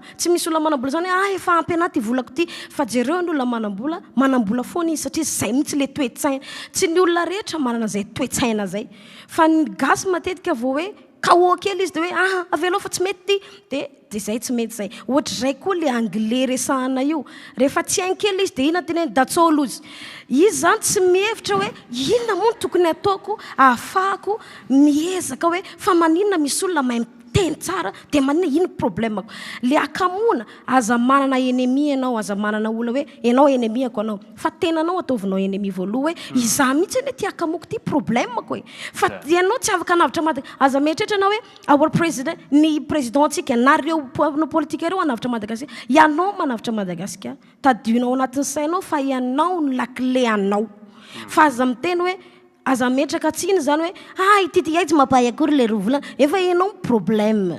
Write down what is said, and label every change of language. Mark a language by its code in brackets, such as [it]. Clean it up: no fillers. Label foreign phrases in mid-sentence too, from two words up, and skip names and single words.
[mg] Tsy misy olona manambola zany hoe efa ampiana ty volako ty, fa jereo ny olona manambola foana izy satria zay mitsy le toe-tsaina. Tsy ny olona rehetra manana zay toe-tsaina zay. Fa ny gasy matetika vao hoe kao kely izy de hoe avelao fa tsy mety ty de zay tsy mety zay. Ohatry zay koa le anglais resahana io. Rehefa tsy hainy kely izy de ina teneny [en] that's all [mg] izy. Izy zany tsy mihevitra hoe inona moa tokony ataoko ahafahako miezaka hoe fa maninona misy olona mahay teny tsara de maninona ino problemako. Le akamoana aza manana ennemi ianao, aza manana olona hoe ianao ennemiako anao. Fa tenanao ataovinao ennemi voaloha hoe izaho mihitsy ane ty akamoko ty problemako e. Fa ianao tsy afaka navitra Madagascar. Aza mieritreritra anao hoe [en] our president, [mg] ny presidentsika nareo politika ireo anavitra Madagascar. Ianao manavitra Madagascar, tadionao anatin'ny sainao fa ianao ny lakile anao. Fa aza miteny hoe aza metraka tsiny zany hoe iTTi tsy mampahay akory le rovolana efa ianao problème.